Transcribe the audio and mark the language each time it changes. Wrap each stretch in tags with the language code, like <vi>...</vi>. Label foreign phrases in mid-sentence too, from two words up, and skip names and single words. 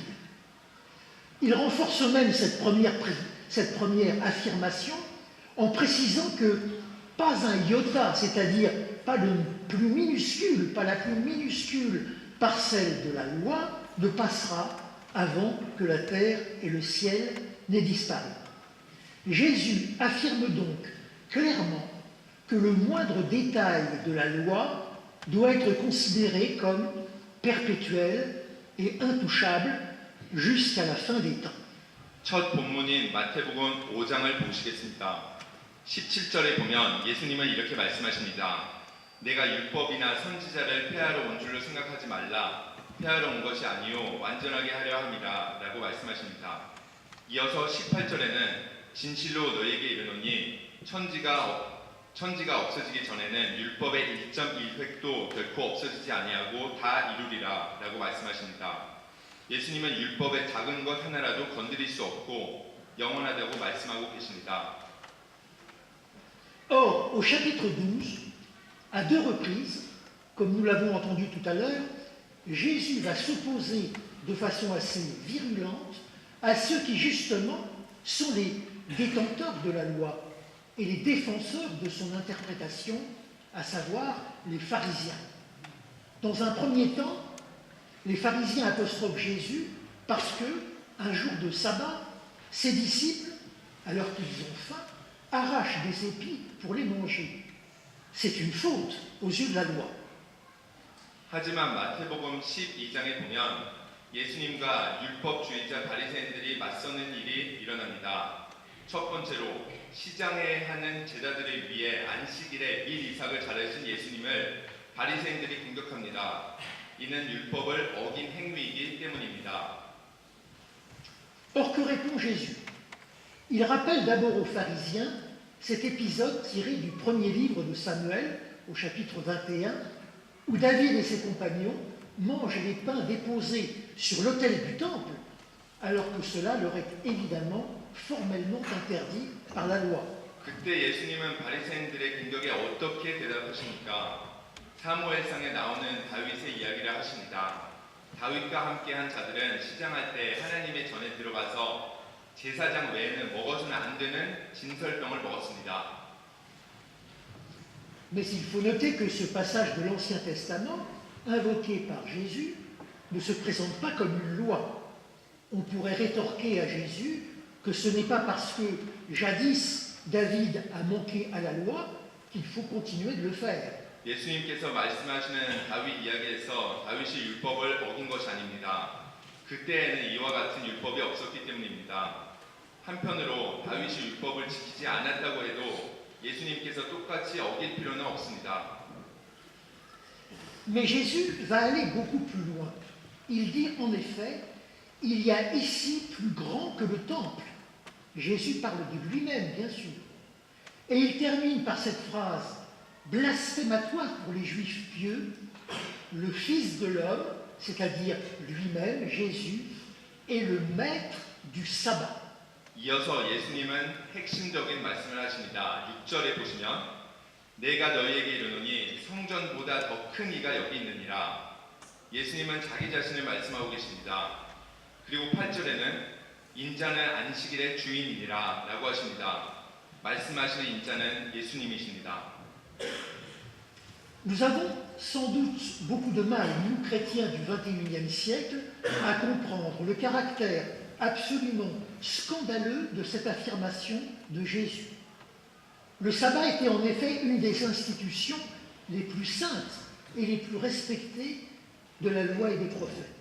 <fr>Il renforce même cette première affirmation en précisant que pas un iota, c'est-à-dire pas la plus minuscule parcelle de la loi ne passera avant que la terre et le ciel n'aient disparu. Jésus affirme donc clairement que le moindre détail de la loi doit être considéré comme perpétuel et intouchable jusqu'à la fin des temps.</fr> <ko>첫 본문인 마태복음 5장을 보시겠습니다. 17절에 보면 예수님은 이렇게 말씀하십니다. 내가 율법이나 선지자를 폐하러 온 줄로 생각하지 말라. 폐하러 온 것이 아니요 완전하게 하려 함이라 라고 말씀하십니다. 이어서 18절에는 진실로 너희에게 이르노니 천지가 없어지기 전에는 율법의 1.1획도 결코 없어지지 아니하고 다 이루리라 라고 말씀하십니다. 예수님은 율법의 작은 것 하나라도 건드릴 수 없고 영원하다고 말씀하고 계십니다.</ko> <fr>Or, au chapitre 12, à deux reprises, comme nous l'avons entendu tout à l'heure, Jésus va s'opposer de façon assez virulente à ceux qui, justement, sont les détenteurs de la loi et les défenseurs de son interprétation, à savoir les pharisiens. Dans un premier temps, les pharisiens apostrophent Jésus parce que, un jour de sabbat, ses disciples, alors qu'ils ont faim, arrachent des épis pour les manger. C'est une faute aux yeux de la loi.</fr> <ko>하지만 마태복음 12장에 보면 예수님과 율법주의자 바리새인들이 맞서는 일이 일어납니다. 첫 번째로 시장에 하는 제자들을 위해 안식일에 밀이삭을 자르신 예수님을 바리새인들이 공격합니다. 이는 율법을 어긴 행위이기 때문입니다.</ko> <fr>Or, que répond Jésus? Il rappelle d'abord aux pharisiens cet épisode tiré du premier livre de Samuel, au chapitre 21, où David et ses compagnons mangent les pains déposés sur l'autel du temple, alors que cela leur est évidemment formellement interdit par la loi.</fr> <ko>그때 예수님은 바리새인들의 공격에 어떻게 대답하십니까? 사무엘상에 나오는 다윗의 이야기를 하십니다. 다윗과 함께한 자들은 시장할 때 하나님의 전에 들어가서 제사장 외에는 먹어서는 안 되는 진설병을 먹었습니다.</ko> <fr>Mais il faut noter que ce passage de l'Ancien Testament, invoqué par Jésus, ne se présente pas comme une loi. On pourrait rétorquer à Jésus que ce n'est pas parce que jadis David a manqué à la loi qu'il faut continuer de le faire.</fr> <ko>예수님께서 말씀하시는 다윗 이야기에서 다윗이 율법을 어긴 것이 아닙니다. 그때에는 이와 같은 율법이 없었기 때문입니다. 한편으로 다윗이 율법을 지키지 않았다고 해도 예수님께서 똑같이 어길 필요는 없습니다.</ko> <fr>Mais Jésus va aller beaucoup plus loin. Il dit en effet, il y a ici plus grand que le temple. Jésus parle de lui-même, bien sûr. Et il termine par cette phrase blasphématoire pour les Juifs pieux, le Fils de l'homme, c'est-à-dire lui-même, Jésus, est le maître du sabbat.</fr> <ko>이어서 예수님은 핵심적인 말씀을 하십니다. 6절에 보시면 내가 너희에게 이르노니 성전보다 더 큰 이가 여기 있느니라. 예수님은 자기 자신을 말씀하고 계십니다. 그리고 8절에는 인자는 안식일의 주인이니라 라고 하십니다. 말씀하시는 인자는 예수님이십니다.</ko> <fr>Nous avons sans doute beaucoup de mal, nous chrétiens du XXIe siècle, à comprendre le caractère absolument scandaleux de cette affirmation de Jésus. Le sabbat était en effet une des institutions les plus saintes et les plus respectées de la loi et des prophètes.</fr>